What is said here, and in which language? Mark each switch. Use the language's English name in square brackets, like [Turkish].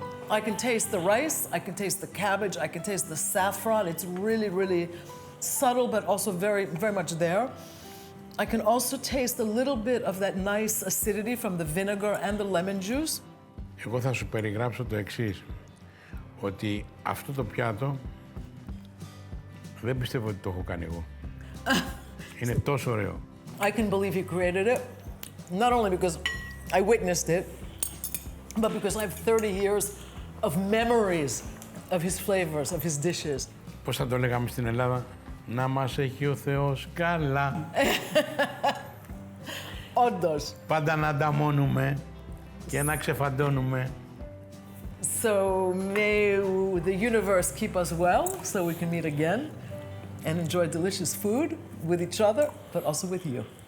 [English] I can taste the rice, I can taste the cabbage, I can taste the saffron. It's really, really subtle, but also very, very much there. I can also taste a little bit of that nice acidity from the vinegar and the lemon juice. [Greek] Εγώ θα σου περιγράψω το εξής, ότι αυτό το πιάτο δεν πιστεύω ότι το έχω κάνει εγώ. Είναι τόσο ωραίο. [English] I can believe he created it, not only because I witnessed it, but because I have 30 years of memories of his flavors, of his dishes. [Greek] Πώς θα το λέγαμε στην Ελλάδα, να μας έχει ο Θεός καλά. Όντως. Πάντα να ανταμώνουμε και να ξεφαντώνουμε. [English] So may the universe keep us well so we can meet again and enjoy delicious food with each other, but also with you.